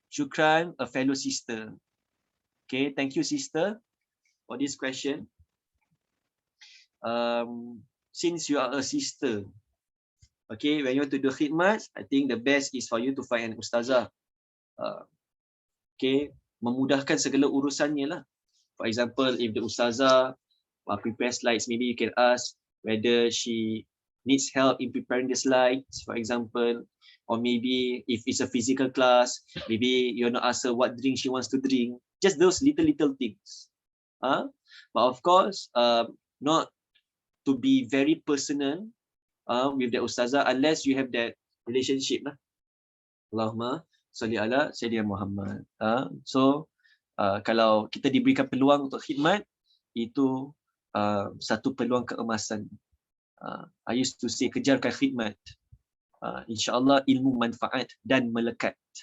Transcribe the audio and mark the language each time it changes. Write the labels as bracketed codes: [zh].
[en] Shukran, a fellow sister. Okay, thank you sister for this question. Since you are a sister, okay, when you want to do khidmat, I think the best is for you to find an ustazah. [ms] Okay, memudahkan segala urusannya lah. [en] For example, if the ustazah prepare slides, maybe you can ask whether she needs help in preparing the slides, for example. Or maybe if it's a physical class, maybe you want to ask her what drink she wants to drink. Just those little things. But of course, not to be very personal with the ustazah unless you have that relationship lah. [ar] Allahumma salli ala Sayyidina Muhammad. [ms] So kalau kita diberikan peluang untuk khidmat, itu satu peluang keemasan. [en] I used to say, [ms] kejarkan khidmat. InsyaAllah ilmu manfaat dan melekat.